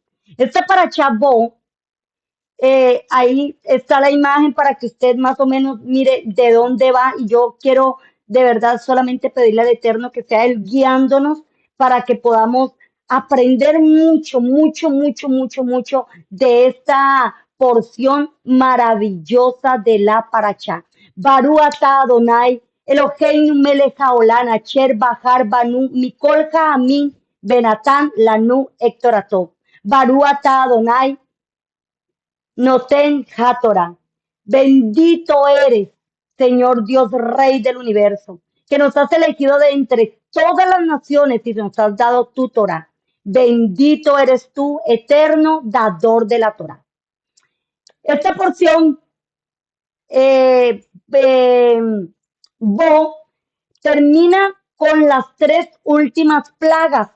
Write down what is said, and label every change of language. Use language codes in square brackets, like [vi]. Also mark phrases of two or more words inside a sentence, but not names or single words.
[es] Esta parashá Bo, ahí está la imagen para que usted más o menos mire de dónde va, y yo quiero de verdad solamente pedirle al Eterno que sea Él guiándonos para que podamos aprender mucho, mucho, mucho, mucho, mucho de esta porción maravillosa de la Parashá. [he] ברוך אתה אדוני, אלוהינו מלך העולם, אשר בחר בנו מכל העמים ונתן לנו את תורתו. ברוך אתה אדוני, נותן התורה. [es] Bendito eres, Señor Dios, Rey del universo, que nos has elegido de entre todas las naciones y nos has dado tu Torah. Bendito eres tú, eterno dador de la Torah. Esta porción, eh, eh, Bo, termina con las tres últimas plagas.